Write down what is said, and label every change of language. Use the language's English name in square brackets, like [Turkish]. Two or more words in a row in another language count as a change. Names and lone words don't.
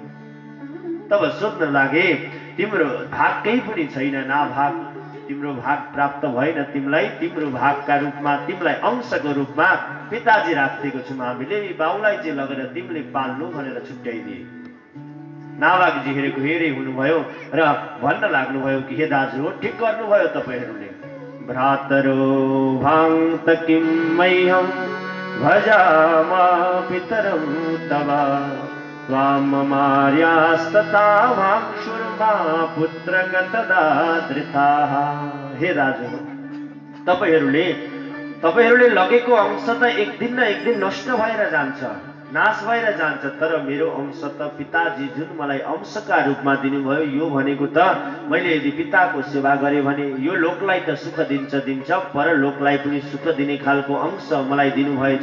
[Nepali] तब सोध्न लागे, तिम्रो भाग केही पनि छैन, ना भाग, तिम्रो भाग प्राप्त भएन तिमीलाई, तिम्रो भागका रूपमा, तिमीलाई अंशको रूपमा पिताजी राखिदिएको छौँ हामीले, बाउलाई चाहिँ लगेर तिमीले पाल्नु भनेर छुट्याइदिए। नाभागजी हेरेको हेरे हुनुभयो र भन्न लाग्नुभयो कि हे दाजु, ठिक गर्नुभयो तपाईहरूले। [Sanskrit] भ्रातरो भाङ्त किं मह्यं भजामा पितरं तव, त्वां मार्यास्तथा भाक्षुर्मा पुत्रगतदादृताः। [Nepali] हे दाजु, तपाईहरूले लगेको अंश त एक दिन न एक दिन नष्ट भएर जान्छ, नाश भएर जान्छ, तर मेरो अंश त पिताजी जुन मलाई अंशका रूपमा दिनुभयो, यो भनेको त मैले यदि पिताको सेवा गरेँ भने यो लोकलाई त सुख दिन्छ, परलोकलाई पनि सुख दिने खालको अंश मलाई दिनुभएछ।